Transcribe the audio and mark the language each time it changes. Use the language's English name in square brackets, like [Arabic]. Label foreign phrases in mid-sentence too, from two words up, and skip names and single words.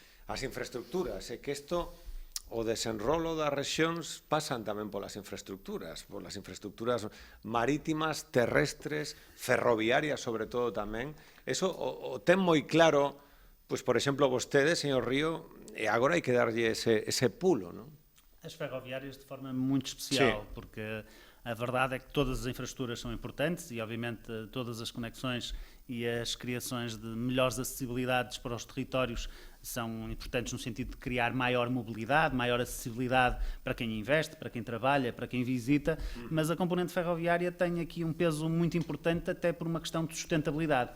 [Galician] As infraestructuras, que isto, o desenrolo das rexións pasan tamén polas infraestructuras marítimas, terrestres, ferroviarias, sobre todo tamén. Eso o ten moi claro, pois, por exemplo, vostede, señor Río, e agora hai que darlle ese pulo, non? [Portuguese] As ferroviárias de forma muito especial, Sim. porque a verdade é que todas as infraestruturas são importantes e, obviamente, todas as conexões e as criações de melhores acessibilidades para os territórios são importantes no sentido de criar maior mobilidade, maior acessibilidade para quem investe, para quem trabalha, para quem visita, mas a componente ferroviária tem aqui um peso muito importante até por uma questão de sustentabilidade.